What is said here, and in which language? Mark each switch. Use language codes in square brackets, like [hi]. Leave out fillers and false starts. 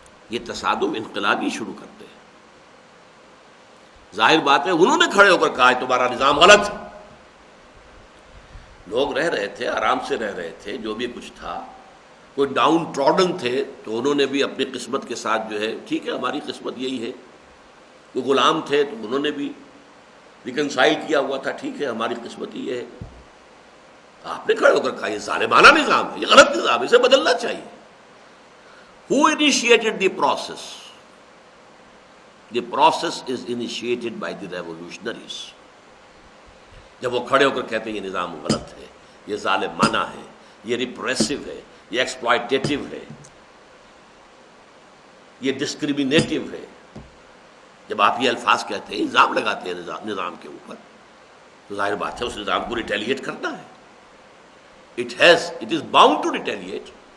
[ur] یہ تصادم انقلابی شروع کرتے ہیں۔ ظاہر بات ہے انہوں نے کھڑے ہو کر کہا ہے تمہارا نظام غلط۔ لوگ رہ رہے تھے، آرام سے رہ رہے تھے، جو بھی کچھ تھا، کوئی ڈاؤن ٹراڈن تھے تو انہوں نے بھی اپنی قسمت کے ساتھ جو ہے، ٹھیک ہے ہماری قسمت یہی ہے، وہ غلام تھے تو انہوں نے بھی ریکنسائل کیا ہوا تھا، ٹھیک ہے ہماری قسمت یہ ہے۔ آپ نے کھڑے ہو کر کہا یہ ظالمانہ نظام ہے، یہ غلط نظام ہے، اسے بدلنا چاہیے۔ [en] Who initiated the process? The process is initiated by the revolutionaries. [ur] جب وہ کھڑے ہو کر کہتے ہیں یہ نظام غلط ہے، یہ ظالمانہ ہے، یہ ریپریسو ہے، یہ ایکسپلائٹیٹو ہے، یہ ڈسکریمنیٹو ہے، جب آپ یہ الفاظ کہتے ہیں، الزام لگاتے ہیں نظام کے اوپر، تو ظاہر بات ہے اس نظام کو ریٹیلیٹ کرنا ہے۔ [en] It is bound to retaliate.